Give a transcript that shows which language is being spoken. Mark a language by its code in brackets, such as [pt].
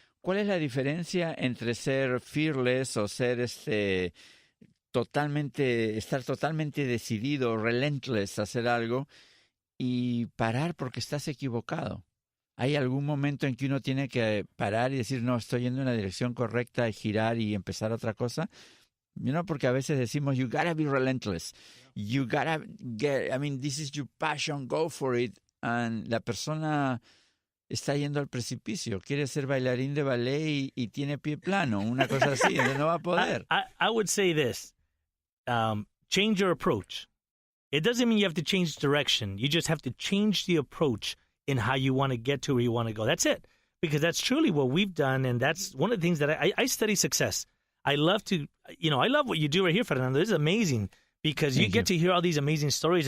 [es] ¿Cuál es la diferencia entre ser fearless o ser estar totalmente decidido, relentless a hacer algo, y parar porque estás equivocado? ¿Hay algún momento en que uno tiene que parar y decir, no, estoy yendo en la dirección correcta, y girar y empezar otra cosa? Porque a veces decimos, [en] you gotta be relentless. You gotta this is your passion, go for it. [es] And la persona está yendo al precipicio, quiere ser bailarín de ballet y tiene pie plano, una cosa así, no va a poder. [en] I would say this. Change your approach. It doesn't mean you have to change direction. You just have to change the approach in how you want to get to where you want to go. That's it. Because that's truly what we've done, and that's one of the things that I study success. I love what you do right here, Fernando. This is amazing because you get to hear all these amazing stories.